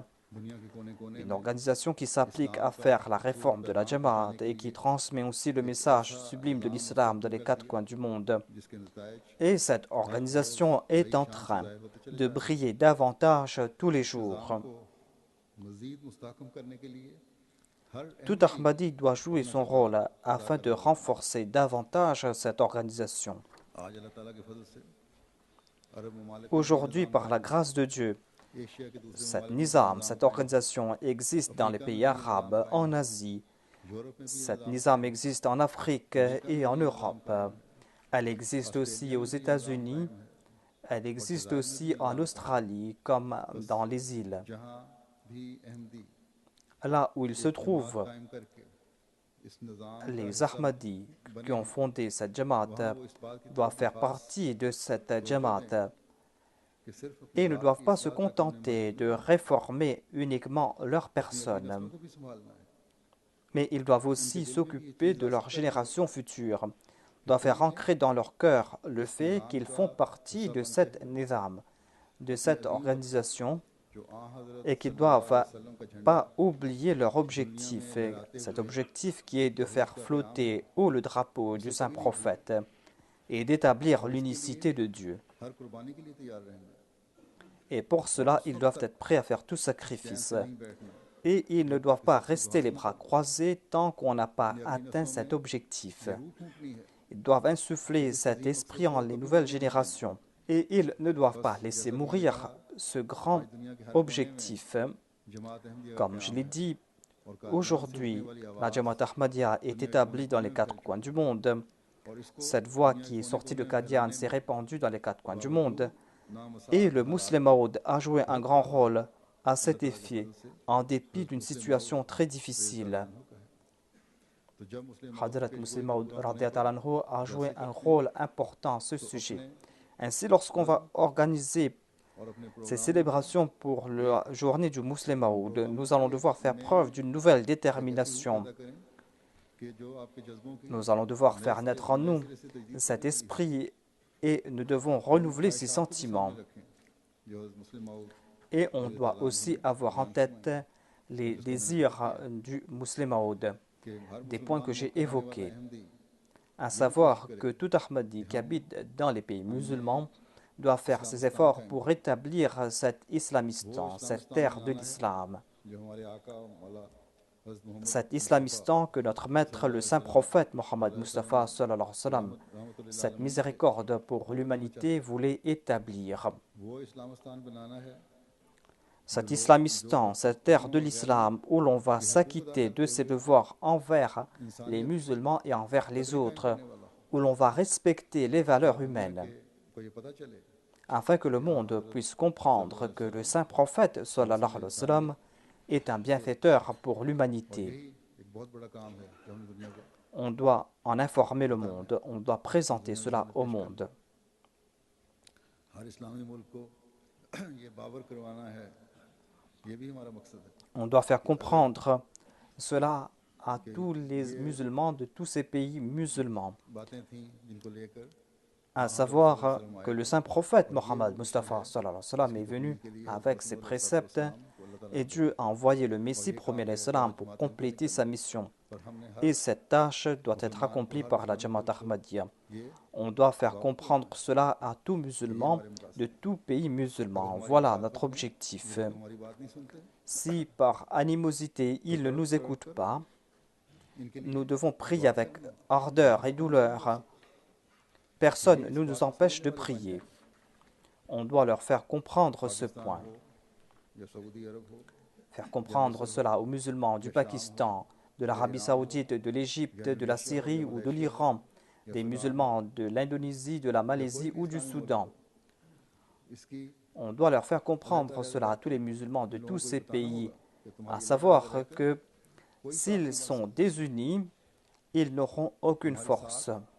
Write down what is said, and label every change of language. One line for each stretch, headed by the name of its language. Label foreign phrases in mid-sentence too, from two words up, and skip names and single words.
French: Une organisation qui s'applique à faire la réforme de la Jamaat et qui transmet aussi le message sublime de l'islam dans les quatre coins du monde. Et cette organisation est en train de briller davantage tous les jours.
Urdu: مزید مستحکم کرنے کے لیے ہر
French: Tout Ahmadi doit jouer son rôle afin de renforcer davantage cette organisation.
Urdu: آج اللہ تعالیٰ کے فضل سے عرب ممالک میں
French: Aujourd'hui, par la grâce de Dieu,
Urdu: ایشیا کے دوسرے
French: cette
Urdu: ممالک میں
French: nizam, cette organisation existe dans les pays arabes, en Asie.
Urdu: یورپ میں بھی
French: Cette nizam existe en Afrique et en Europe. Elle existe aussi aux États-Unis. Elle existe aussi en Australie, comme dans les îles.
Urdu: جہاں بھی احمدی
French: Là où il se trouve,
Urdu: قائم کرکے اس نظام
French: les Ahmadis qui ont fondé cette Jamaat
Urdu: وہ اس بات کی
French: doivent faire partie de cette Jamaat
Urdu: کہ صرف
French: et ne doivent pas se contenter de réformer uniquement leur personne,
Urdu: کو بھی سنبھالنا ہے
French: mais ils doivent aussi s'occuper de leur génération future, doivent faire ancrer dans leur cœur le fait qu'ils font partie de cette nizam, de cette organisation,
Urdu: جو آں حضرت
French: et qu'ils ne doivent
Urdu: وسلم کا جھنڈا
French: pas oublier leur objectif, et cet objectif qui est de faire flotter haut le drapeau du saint prophète et d'établir l'unicité de Dieu.
Urdu: ہر قربانی کے لیے تیار رہنا
French: Et pour cela, ils doivent être prêts à faire tout sacrifice.
Urdu: نہیں بیٹھنا
French: Et ils ne doivent pas rester les bras croisés tant qu'on n'a pas atteint cet objectif.
Urdu: روح پھونکنی ہے
French: Ils doivent insuffler cet esprit en les nouvelles générations. Et ils ne doivent pas laisser mourir ce grand objectif.
Urdu: جماعت احمدیہ
French: Comme je l'ai dit, aujourd'hui, la Jamaat Ahmadiyya est établie dans les quatre coins du monde.
Urdu: اور اس کو
French: Cette voix qui est sortie de Qadian s'est répandue dans les quatre coins du monde.
Urdu: नाम
French: Et le Muslim Maud a joué un grand rôle à cet effet, en dépit d'une situation très difficile.
Urdu: تو جب مسلم
French: Hadrat Muslim Maud
Arabic: رضي الله عنه
French: a joué un rôle important à ce sujet. Ainsi, lorsqu'on va organiser
Urdu: اور اپنے
French: ces célébrations pour la journée du Muslim Maud, nous allons devoir faire preuve d'une nouvelle détermination.
Urdu: پیدا کریں کہ جو آپ کے جذبوں کی
French: Nous allons devoir faire naître en nous cet esprit et nous devons renouveler ces sentiments.
Urdu: رکھیں جو مسلم ماؤد
French: Et on doit aussi avoir en tête les désirs du Muslim Maud,
Urdu: کے ہر
French: des points que j'ai évoqués,
Urdu: अहमदी
French: à savoir que tout Ahmadi qui habite dans les pays musulmans doit faire ses efforts pour rétablir cet islamistan, cette terre de l'islam,
Urdu: جو ہمارے آقا مولا حضرت محمد
French: cet islamistan que notre maître, le saint prophète Mohammed Mustafa
Arabic: صلى الله عليه وسلم,
French: cette miséricorde pour l'humanité voulait établir.
Urdu: وہ اسلامستان بنانا ہے
French: Cet islamistan, cette terre de l'islam où l'on va s'acquitter de ses devoirs envers les musulmans et envers les autres, où l'on va respecter les valeurs humaines,
Urdu: کو یہ پتا چلے
French: afin que le monde puisse comprendre que le saint prophète
Arabic: صلى الله عليه وسلم
French: est un bienfaiteur pour l'humanité.
Urdu: یہی ایک بہت بڑا کام ہے جو ہم دنیا کو
French: On doit en informer le monde, on doit présenter cela au monde.
Urdu: ہر اسلامی ملک کو یہ باور کروانا ہے یہ بھی ہمارا مقصد ہے
French: On doit faire comprendre cela à tous les musulmans de tous ces pays musulmans,
Urdu: باتیں تھیں جن کو لے کر
French: à savoir que le saint prophète Mohammed Mustafa
Arabic: صلى الله عليه وسلم
French: est venu avec ses préceptes et Dieu a envoyé le Messie premier
Arabic: عليه السلام
French: pour compléter sa mission.
Urdu: پر ہم نے ہر
French: Et cette tâche doit être accomplie par la Jamaat Ahmadiyya.
Urdu: ये
French: On doit faire comprendre cela à tout musulman de tout pays musulman. Voilà notre objectif.
Urdu: ہماری بات نہیں سنتے
French: Si par animosité ils ne nous écoutent pas,
Urdu: इनके
French: nous devons prier avec ardeur et douleur. Personne ne nous empêche de prier. On doit leur faire comprendre ce point.
Urdu: یا سعودی عرب ہو
French: Faire comprendre cela aux musulmans du Pakistan, de l'Arabie saoudite, de l'Égypte, de la Syrie ou de l'Iran, des musulmans de l'Indonésie, de la Malaisie ou du Soudan.
Urdu: इसकी
French: On doit leur faire comprendre cela à tous les musulmans de tous ces pays, à savoir que s'ils sont désunis, ils n'auront aucune force.